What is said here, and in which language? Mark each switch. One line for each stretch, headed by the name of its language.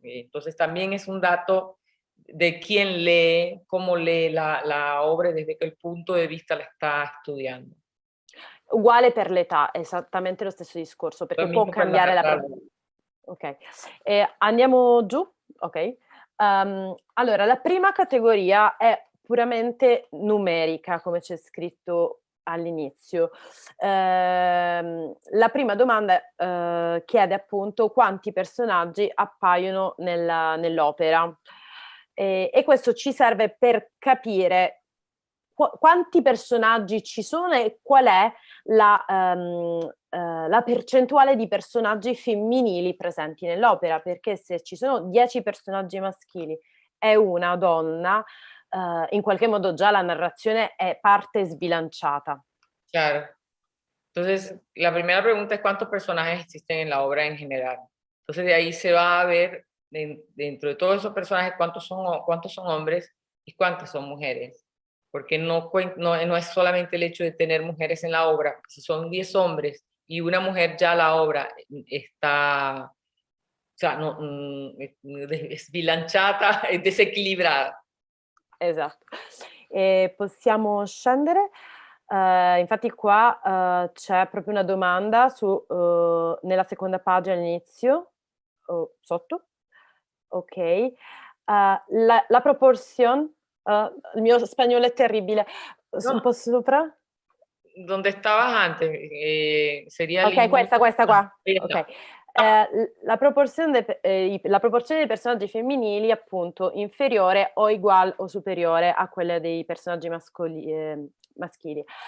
Spanish: Entonces también es un dato de quién lee, cómo lee la obra y desde qué punto de vista la está estudiando.
Italian: Uguale per l'età, esattamente lo stesso discorso, perché
Spanish: Lo
Italian: può
Spanish: mismo
Italian: per cambiare la ok. Andiamo giù? Ok. Allora, la prima categoria è puramente numerica, come c'è scritto all'inizio. La prima domanda, chiede appunto quanti personaggi appaiono nell'opera. E questo ci serve per capire quanti personaggi ci sono e qual è la percentuale di personaggi femminili presenti nell'opera, perché se ci sono 10 personaggi maschili e una donna, in qualche modo già la narrazione è parte sbilanciata.
Spanish: Claro. Entonces, la primera pregunta es cuántos personajes existen en la obra en general. Entonces, de ahí se va a ver dentro de todos esos personajes cuántos son hombres y cuántas son mujeres. Porque no es solamente el hecho de tener mujeres en la obra. Si son 10 hombres y una mujer, ya la obra está, o sea, es sbilanciata, es desequilibrada.
Italian: Esatto. Possiamo scendere. Infatti qua c'è proprio una domanda nella seconda pagina all'inizio, sotto. Ok.
Spanish: La proporción,
Italian: il mio spagnolo è terribile. Un po' sopra?
Spanish: Donde estabas antes, sería
Italian: Ok, questa qua. Ok. La proporzione dei personaggi femminili appunto inferiore o uguale o superiore a quella dei personaggi maschili.